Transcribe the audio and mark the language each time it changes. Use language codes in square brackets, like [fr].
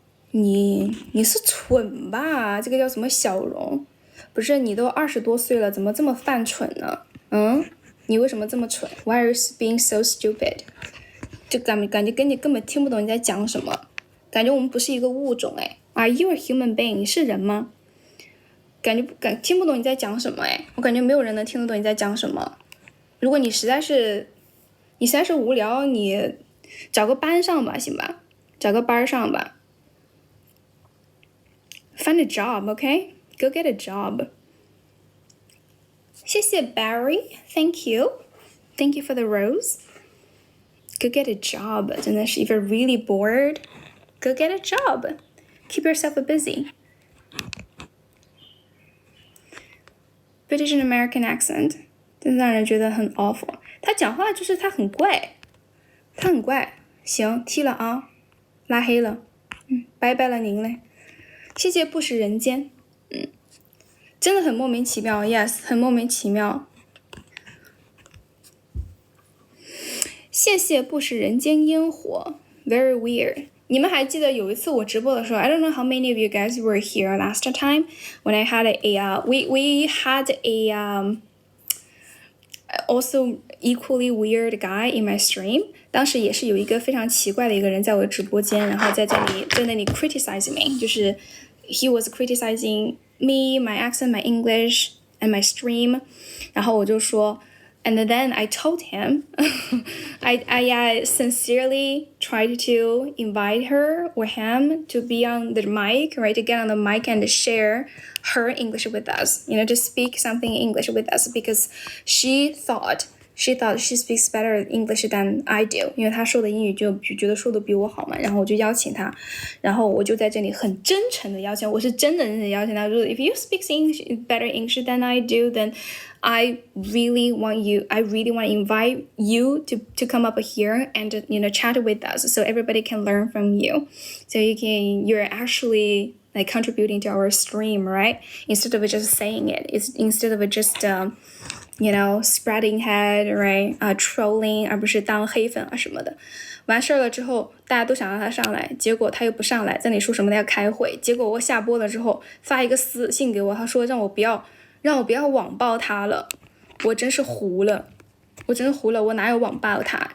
[zh] 你是蠢吧？这个叫什么小容？不是，你都20多岁了，怎么这么犯蠢呢？你为什么这么蠢 [en] ？Why are you being so stupid？ [zh] 就感觉跟你根本听不懂你在讲什么，感觉我们不是一个物种哎。 [en] Are you a human being？ [zh] 你是人吗？感觉听不懂你在讲什么哎，我感觉没有人能听得懂你在讲什么。如果你实在是无聊，你找个班上吧，行吧？找个班上吧。 [en] Find a job, okay? Go get a job. [zh] 谢谢 [en] Barry, thank you for the rose. Go get a job. [zh] 真的是 [en] if you're really bored, go get a job. Keep yourself busy. British and American accent. [zh] 真的让人觉得很 [en] awful. [zh] 他讲话就是他很怪。行，踢了啊，拉黑了。拜拜了您嘞。谢谢不食人间。真的很莫名其妙 ， [en] yes， [zh] 很莫名其妙。谢谢不食人间烟火 ， [en] very weird。 [zh] 你们还记得有一次我直播的时候 [en] ，I don't know how many of you guys were here last time when I had we had a also equally weird guy in my stream。 [zh] 当时也是有一个非常奇怪的一个人在我的直播间，然后在那里 [en] criticize me， [zh] 就是 [en] he was criticizing me, my accent, my English, and my stream. [zh] 然后我就说 [en] and then I told him I sincerely tried to invite her or him to be on the mic, right, to get on the mic and share her English with us, to speak something in English with us, because she thought she speaks better English than I do， [zh] 因为她说的英语就觉得说的比我好嘛，然后我就邀请她，然后我就在这里很真诚的邀请，我是真的邀请她，说 [en] If you speak better English than I do, then I really want to invite you to come up here and chat with us, so everybody can learn from you, so you're actually like contributing to our stream, right? Instead of just saying it, instead of just you know, spreading head, right? Trolling [zh] 而不是当黑粉啊什么的。完事儿了之后，大家都想让他上来，结果他又不上来，在那里说什么他要开会。结果我下播了之后，发一个私信给我，他说让我不要网暴他了。我真是糊了，我哪有网暴他？